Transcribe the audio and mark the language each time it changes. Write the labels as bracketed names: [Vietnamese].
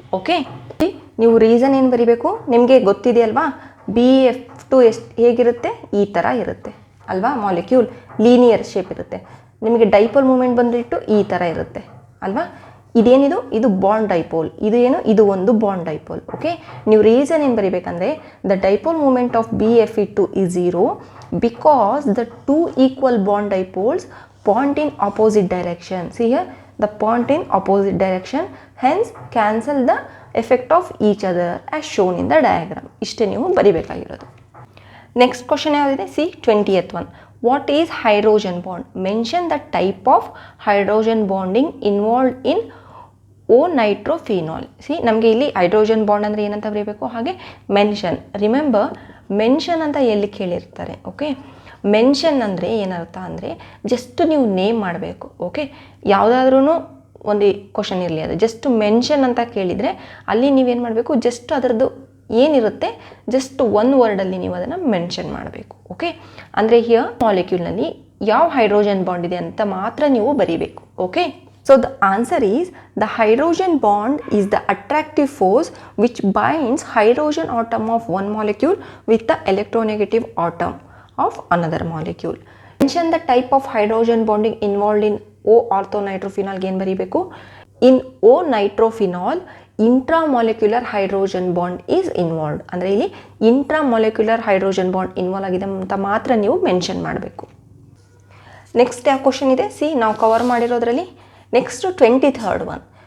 [Kannada] Okay, ನೀವು reason ಏನು ಬರಿಬೇಕು ನಿಮಗೆ ಗೊತ್ತಿದೆ ಅಲ್ವಾ. BeF2 ಹೇಗಿರುತ್ತೆ? ಈ ಥರ ಇರುತ್ತೆ ಅಲ್ವಾ. ಮಾಲಿಕ್ಯೂಲ್ ಲೀನಿಯರ್ ಶೇಪ್ ಇರುತ್ತೆ. ನಿಮಗೆ ಡೈಪೋಲ್ ಮೂವ್ಮೆಂಟ್ ಬಂದುಬಿಟ್ಟು ಈ ಥರ ಇರುತ್ತೆ ಅಲ್ವಾ. ಇದೇನಿದು, ಇದು ಬಾಂಡ್ ಡೈಪೋಲ್, ಇದು ಏನು, ಇದು ಒಂದು ಬಾಂಡ್ ಡೈಪೋಲ್. [English] okay, [Kannada] ನೀವು ರೀಸನ್ ಏನು ಬರೀಬೇಕಂದ್ರೆ [English] The dipole moment of BFE2 is 0 because the two equal bond dipoles point in opposite direction. See here, the point in opposite direction, hence cancel the effect of each other as shown in the diagram. [Kannada] ಇಷ್ಟೇ ನೀವು ಬರಿಬೇಕಾಗಿರೋದು. Next question ಯಾವುದಿದೆ, C 20th one. [English] What is hydrogen bond? Mention the type of hydrogen bonding involved in O-nitrophenol. [Kannada] C ನಮಗೆ ಇಲ್ಲಿ hydrogen bond ಅಂದರೆ ಏನಂತ ಬರೀಬೇಕು, ಹಾಗೆ mention. Remember, mention ಅಂತ ಎಲ್ಲಿ ಕೇಳಿರ್ತಾರೆ. ಓಕೆ, ಮೆನ್ಷನ್ ಅಂದರೆ ಏನರ್ಥ ಅಂದರೆ ಜಸ್ಟ್ ನೀವು ನೇಮ್ ಮಾಡಬೇಕು. ಓಕೆ, ಯಾವುದಾದ್ರೂ ಒಂದು ಕ್ವಶನ್ ಇರಲಿ, ಅದು ಜಸ್ಟ್ ಮೆನ್ಷನ್ ಅಂತ ಕೇಳಿದರೆ ಅಲ್ಲಿ ನೀವೇನು ಮಾಡಬೇಕು, ಜಸ್ಟ್ ಅದರದ್ದು ಏನಿರುತ್ತೆ ಜಸ್ಟ್ ಒನ್ ವರ್ಡಲ್ಲಿ ನೀವು ಅದನ್ನು ಮೆನ್ಷನ್ ಮಾಡಬೇಕು. ಓಕೆ, ಅಂದರೆ ಹಿಯರ್ ಮಾಲಿಕ್ಯೂಲ್ನಲ್ಲಿ ಯಾವ ಹೈಡ್ರೋಜನ್ ಬಾಂಡ್ ಇದೆ ಅಂತ ಮಾತ್ರ ನೀವು ಬರೀಬೇಕು. [English] Okay, so the answer is the hydrogen bond is the attractive force which binds hydrogen atom of one molecule with the electronegative atom of another molecule. Mention the type of hydrogen bonding involved in O-orthonitrophenol. [Kannada] ಏನು ಬರೀಬೇಕು, [English] in O-nitrophenol intramolecular hydrogen bond is involved. [Kannada] ಅಂದರೆ ಇಲ್ಲಿ intramolecular hydrogen bond involve ಆಗಿದೆ ಅಂತ ಮಾತ್ರ ನೀವು mention ಮಾಡಬೇಕು. Next ಯಾವ ಕ್ವಶನ್ ಇದೆ, ಸಿ ನಾವು ಕವರ್ ಮಾಡಿರೋದ್ರಲ್ಲಿ ನೆಕ್ಸ್ಟ್ 23rd ಒನ್.